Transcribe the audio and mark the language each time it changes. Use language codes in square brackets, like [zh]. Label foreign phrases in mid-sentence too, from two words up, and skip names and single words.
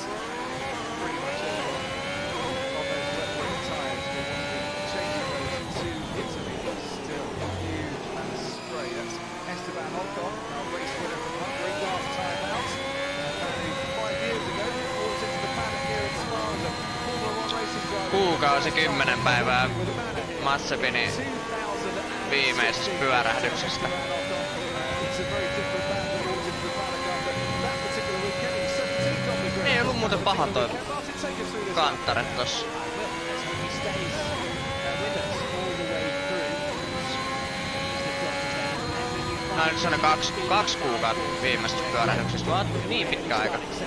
[en] Pretty much everyone on those wet tyres will want to be changing those two intermediates. Still huge amount of spray. That's Esteban Ocon, our race winner from Hungary last time out. Only 5 years ago, brought into the paddock here in Spa as a Formula 1 racing driver. [fi] Kuukausi 10 päivää Massepinin viimeisestä pyörähdyksestä. Ei ollut muuten paha toi kanttare tossa. No nyt se on 2 kuukautta viimeisestä pyörähdyksestä, vaan niin pitkä aika.